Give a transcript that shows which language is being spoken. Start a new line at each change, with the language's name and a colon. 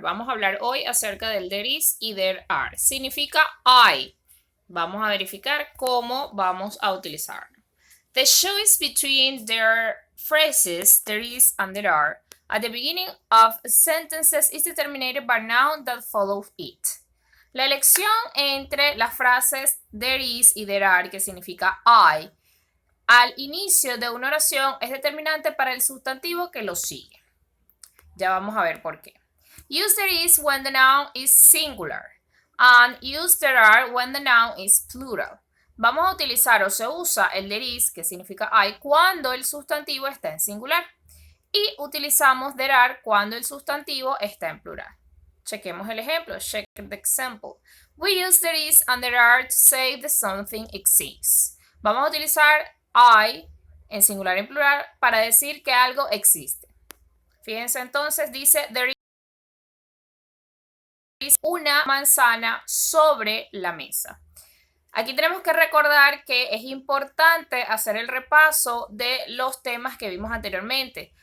Spanish: Vamos a hablar hoy acerca del there is y there are. Significa hay. Vamos a verificar cómo vamos a utilizar.
English: The choice between their phrases there is and there are at the beginning of sentences is determined by noun that follow it.
Spanish: La elección entre las frases there is y there are, que significa hay, al inicio de una oración es determinante para el sustantivo que lo sigue. Ya vamos a ver por qué.
English: Use there is when the noun is singular and use there are when the noun is plural.
Spanish: Vamos a utilizar o se usa el there is, que significa hay, cuando el sustantivo está en singular. Y utilizamos there are cuando el sustantivo está en plural. Chequemos el ejemplo.
English: Check the example. We use there is and there are to say that something exists.
Spanish: Vamos a utilizar I en singular y en plural para decir que algo existe. Fíjense entonces, dice there is una manzana sobre la mesa. Aquí tenemos que recordar que es importante hacer el repaso de los temas que vimos anteriormente.